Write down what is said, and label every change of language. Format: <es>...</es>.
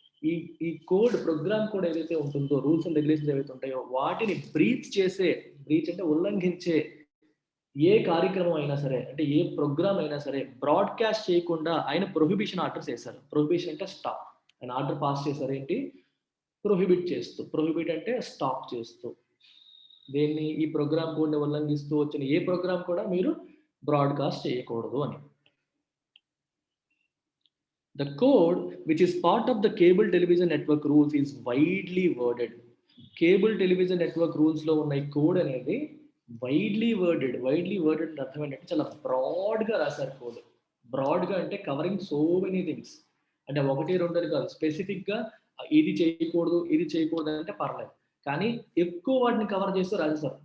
<te>ఈ code, programme code ఏదైతే ఉంటుందో, రూల్స్ అండ్ రెగ్యులేషన్స్ ఏవైతే ఉంటాయో వాటిని బ్రీచ్ అంటే ఉల్లంఘించే ఏ కార్యక్రమం అయినా సరే, అంటే ఏ ప్రోగ్రామ్ అయినా సరే బ్రాడ్కాస్ట్ చేయకుండా ఆయన ప్రొహిబిషన్ ఆర్డర్స్ వేశారు. ప్రొహిబిషన్ అంటే స్టాప్. ఆయన ఆర్డర్ పాస్ చేశారు ఏంటి? ప్రొహిబిట్ చేస్తూ. ప్రొహిబిట్ అంటే స్టాప్ చేస్తూ. దేన్ని? ఈ ప్రోగ్రామ్ కోడ్ని ఉల్లంఘిస్తూ వచ్చిన ఏ ప్రోగ్రామ్ కూడా మీరు బ్రాడ్కాస్ట్ చేయకూడదు అని.</te> <en>The code, which is part of the cable television network rules, is widely worded.</en> <te>Cable television network రూల్స్లో ఉన్న ఈ కోడ్ అనేది</te> <en>widely worded</en> <te>అర్థం ఏంటంటే చాలా బ్రాడ్గా రాశారు కోడ్. బ్రాడ్గా అంటే</te> <en>covering so many things,</en> <te>అంటే ఒకటి రెండు కాదు, స్పెసిఫిక్గా ఇది చేయకూడదు అంటే పర్లేదు, కానీ ఎక్కువ వాటిని కవర్ చేస్తూ రాసేస్తారు.</te>